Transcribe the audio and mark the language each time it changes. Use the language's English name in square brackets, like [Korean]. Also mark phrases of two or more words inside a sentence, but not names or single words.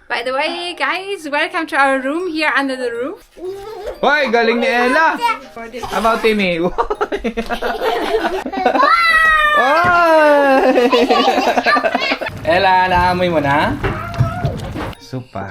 [English] By the way, guys, welcome to our room here under the roof. [Filipino] Hoy, galing ni Ella! About Timmy. Oy! Ella, naamoy mo na? Supa.